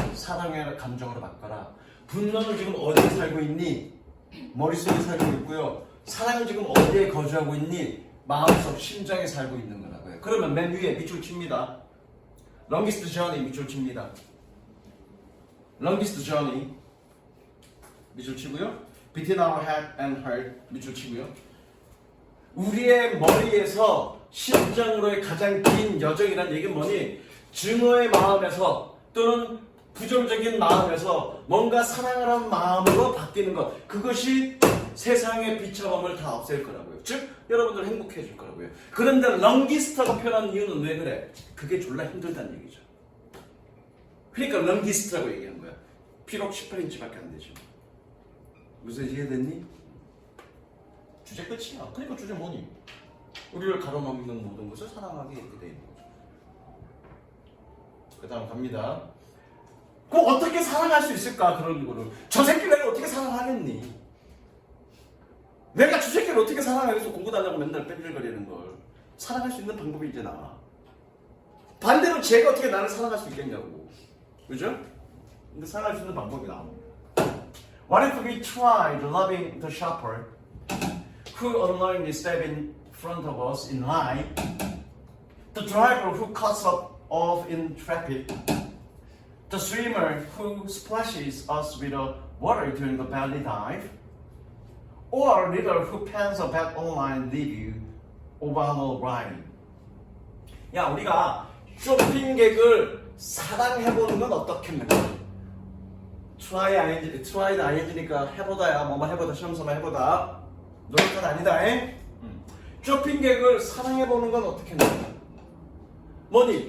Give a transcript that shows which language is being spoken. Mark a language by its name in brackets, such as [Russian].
[Korean] 사랑의 감정으로 바꿔라. 분노는 지금 어디에 살고 있니? 머릿속에 살고 있고요. 사랑은 지금 어디에 거주하고 있니? 마음속, 심장에 살고 있는 거라고요. 그러면 맨 위에 밑줄 칩니다. [English] Longest journey [Korean] 밑줄 칩니다. [English] Longest journey [Korean] 밑줄 치고요. [English] Between our head and heart [Korean] 밑줄 치고요. 우리의 머리에서 심장으로의 가장 긴 여정이라는 얘기는 뭐니? 증오의 마음에서 또는 부정적인 마음에서 뭔가 사랑을 하는 마음으로 바뀌는 것, 그것이 세상의 비참함을 다 없앨 거라고요. 즉 여러분들 행복해질 거라고요. 그런데 런기스트라고 표현하는 이유는 왜 그래? 그게 졸라 힘들다는 얘기죠. 그러니까 런기스트라고 얘기한 거야. 비록 18인치밖에 안 되죠. 무슨 이해됐니? 주제 끝이야. 그러니까 주제 뭐니? 우리를 가로막는 모든 것을 사랑하게 이렇게 돼 있는 거죠. 그 다음 갑니다. 꼭 어떻게 사랑할 수 있을까? 그런 거를. 저 새끼를 내가 어떻게 사랑하겠니? 내가 저 새끼를 어떻게 사랑하겠어? 공부도 안 하고 맨날 뺀질거리는 걸. 사랑할 수 있는 방법이 이제 나와. 반대로 쟤가 어떻게 나를 사랑할 수 있겠냐고. 그죠? 근데 사랑할 수 있는 방법이 나옵니다. [English] What if we tried loving the shopper who unknowingly stepped in front of us in line, the driver who cuts us off in traffic, the swimmer who splashes us with the water during the belly dive, or a reader who pens a bad online review of our riding. [Korean] 야, 우리가 쇼핑객을 사랑해보는 건 어떻겠는가? try는 ing니까 해보다야. 뭐만 해보다, 시험 삼아 해보다. 노력은 아니다. 쇼핑객을 사랑해보는 건 어떻겠는가? 뭐니?